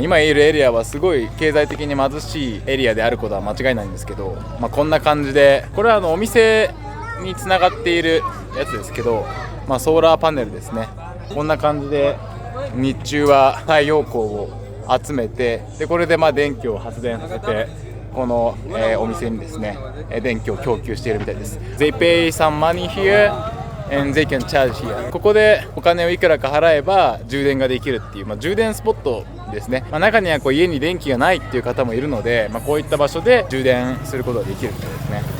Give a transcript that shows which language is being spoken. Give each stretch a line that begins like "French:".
Japanese: 今いるエリアはすごい経済的に貧しいエリアであることは間違いないんですけど、こんな感じで、これはお店につながっているやつですけど、ソーラーパネルですね。こんな感じで日中は太陽光を集めて、でこれで電気を発電させて、この、お店にですね電気を供給しているみたいです。
English: They pay some money here and they can charge here。
Japanese: ここでお金をいくらか払えば充電ができるっていう、充電スポットですね。中には家に電気がないっていう方もいるので、こういった場所で充電することができるみたいですね。